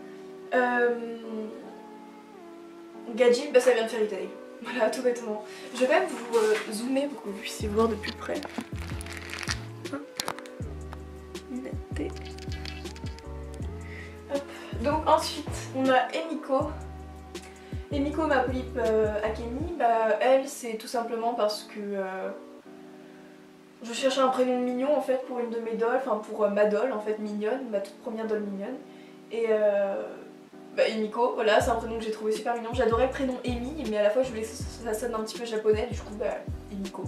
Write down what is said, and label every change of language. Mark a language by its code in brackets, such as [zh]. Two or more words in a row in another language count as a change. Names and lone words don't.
[fr] Gajil, ça vient de Fairy Tail. Voilà, tout bêtement. Je vais même vous zoomer pour que vous puissiez voir de plus près. Hop. Donc ensuite, on a Emiko. Emiko, ma poulipe Akemi, elle c'est tout simplement parce que je cherchais un prénom mignon en fait pour une de mes dolls, enfin pour ma doll en fait mignonne, ma toute première doll mignonne. Et Emiko, voilà, c'est un prénom que j'ai trouvé super mignon. J'adorais le prénom Emi, mais à la fois je voulais que ça sonne un petit peu japonais, du coup Emiko.